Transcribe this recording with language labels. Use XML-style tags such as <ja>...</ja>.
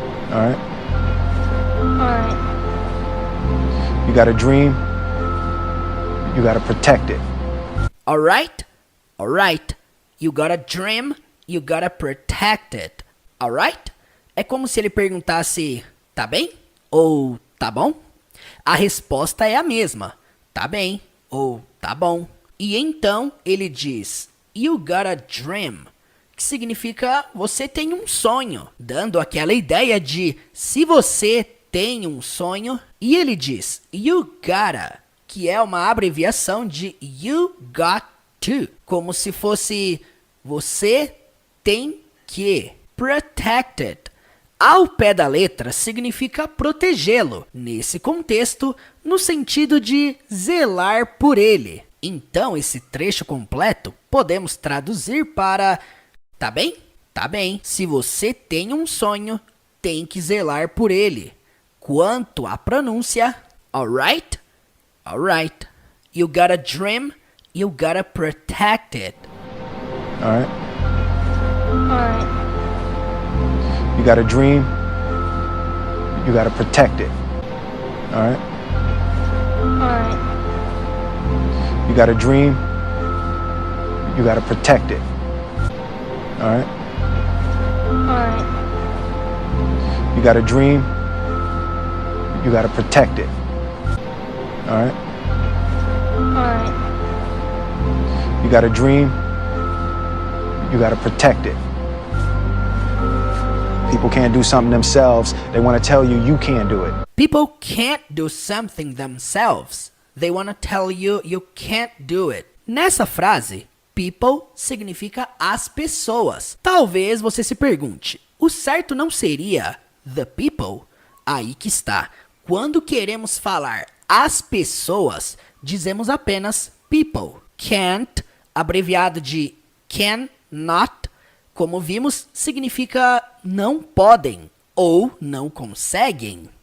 <en>All right? Alright. You got a dream, you got to protect it. Alright? Alright. You got a dream, you gotta protect it. Alright?</en> <pt>É como se ele perguntasse, tá bem? Ou tá bom? A resposta é a mesma. Tá bem ou tá bom. E então ele diz,</pt> <en>you got a dream,</en> <pt>que significa você tem um sonho, dando aquela ideia de se você tem um sonho. E ele diz,</pt> <en>you gotta,</en> <pt>que é uma abreviação de</pt> <en>you got to,</en> <pt>como se fosse você tem que. Protected, ao pé da letra, significa protegê-lo. Nesse contexto, no sentido de zelar por ele. Então, esse trecho completo podemos traduzir para tá bem? Tá bem. Se você tem um sonho, tem que zelar por ele. Quanto à pronúncia,</pt> <en>alright? Alright. You got a dream, you gotta protect it. All right? Alright. You got a dream, you got to protect it. All right? Alright. You got a dream, you got to protect it. All right? Alright. You got a dream, you got to protect it. All right? Alright. You got a dream, you got to protect it. People can't do something themselves. They want to tell you you can't do it. People can't do something themselves. They want to tell you you can't do it.</en> <pt>Nessa frase, people significa as pessoas. Talvez você se pergunte, o certo não seria</pt> <en>the people?</en> <pt>Aí que está. Quando queremos falar as pessoas, dizemos apenas people. Can't, abreviado de cannot, como vimos, significa não podem ou não conseguem.</pt>